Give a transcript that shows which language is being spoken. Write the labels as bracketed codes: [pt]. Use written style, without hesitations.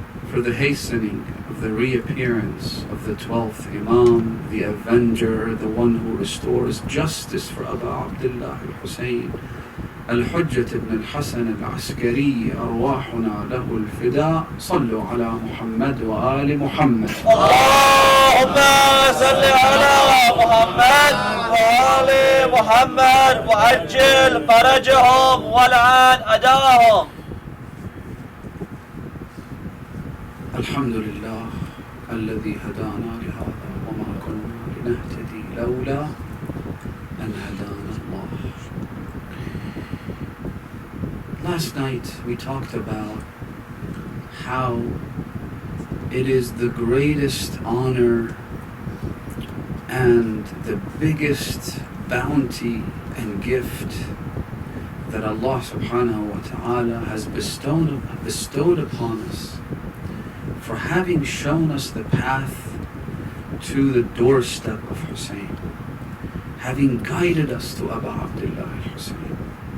[en] For the hastening of the reappearance of the 12th Imam, the Avenger, the one who restores justice for Abu Abdullah al-Hussein, Al-Hujjat ibn al-Hasan al-Askari, [ar] أرواحنا له الفداء. صلوا على محمد وآل محمد. اللهم صل على محمد وآل محمد وعجل فرجهم والعن أداهم. الحمد لله الذي هدانا لهذا وما كنا لنهتدي لولا أن هدانا الله. [en] Last night we talked about how it is the greatest honor and the biggest bounty and gift that Allah subhanahu wa ta'ala has bestowed upon us for having shown us the path to the doorstep of Hussein, having guided us to Abu Abdullah al-Hussein.